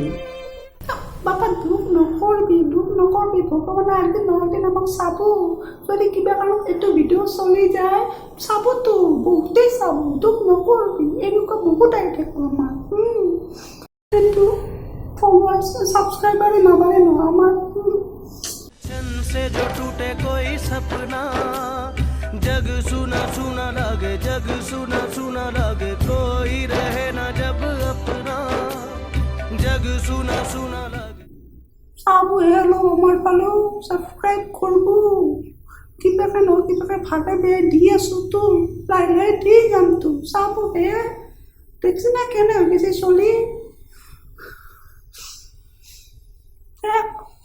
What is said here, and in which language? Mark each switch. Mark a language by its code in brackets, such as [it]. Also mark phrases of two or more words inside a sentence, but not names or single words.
[as] বাপা দুখ নকৰবি ভগৱানে একদিন নহয় দিন আমাক চাব যদি কিবা কাৰণত এইটো ভিডিঅ' চলি যায় চাবতো বহুতেই চাব দুখ নকৰবি এনেকুৱা বহুত আহি থাকোঁ আমাৰ কিন্তু ফলোৱাৰ্ছ ছাবস্ক্ৰাইবাৰে নাবাঢ়ে নহয় আমাৰ [hi] से जो टूटे कोई सपना जग सुना सुना लगे कोई रहे ना जब अपना जग सुना सुना लगे [as] চাব হেল্ল' আমাৰ ফালেও ছাবস্ক্ৰাইব কৰিব কিবাকে নহয় কিবাকে ভাগে বেয়া দি আছোঁতো লাহে লাহে দি যামতো চাব হে দেখছি না কেনে হৈ গৈছে চলি